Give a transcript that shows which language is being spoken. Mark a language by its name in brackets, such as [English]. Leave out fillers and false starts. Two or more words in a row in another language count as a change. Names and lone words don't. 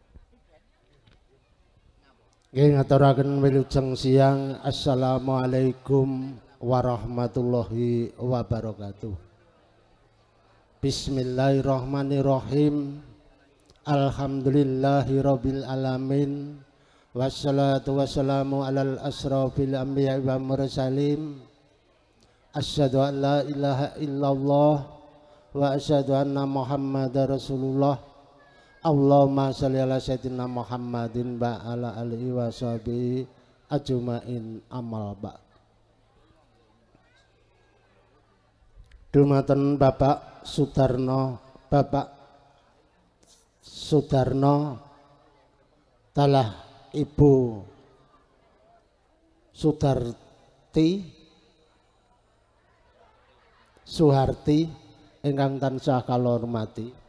[Javanese] Nggih ngaturaken wilujeng siang. [Arabic] السلام عليكم ورحمة الله وبركاته. بسم الله الرحمن الرحيم. الحمد لله رب العالمين. والصلاة والسلام على أشرف الأنبياء والمرسلين. أشهد أن لا إله إلا الله وأشهد أن محمدا رسول الله. اللهم صل على سيدنا محمد وعلى آله وصحبه أجمعين أما بعد'. [Javanese] Dumateng Bapak Sudarno talah Ibu Suharti ingkang tansah kula hormati.